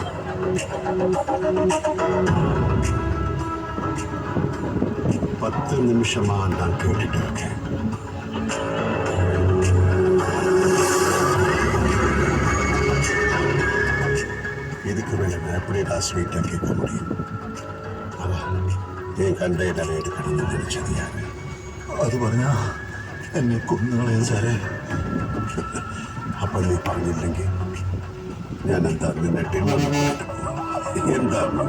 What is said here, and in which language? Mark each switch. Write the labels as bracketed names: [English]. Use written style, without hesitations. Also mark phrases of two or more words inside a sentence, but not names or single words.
[Tamil] 10 நிமிஷமா நான் கேட்டுட்டு இருக்கேன். இதுக்கு மேல நான் எப்படிடா ஸ்வீட்டா கேட்க முடியும்? என் கண்டெய்னர் எடுக்கணும்னு நினைச்சது யாரு? [Malayalam] അത് പറഞ്ഞാ എന്നെ കൊന്നുകളയും സാറേ. അപ്പൊ നീ പറഞ്ഞില്ലെങ്കിൽ ഞാൻ എന്താ നിന്നെ ഡിന്നർ എന്താ?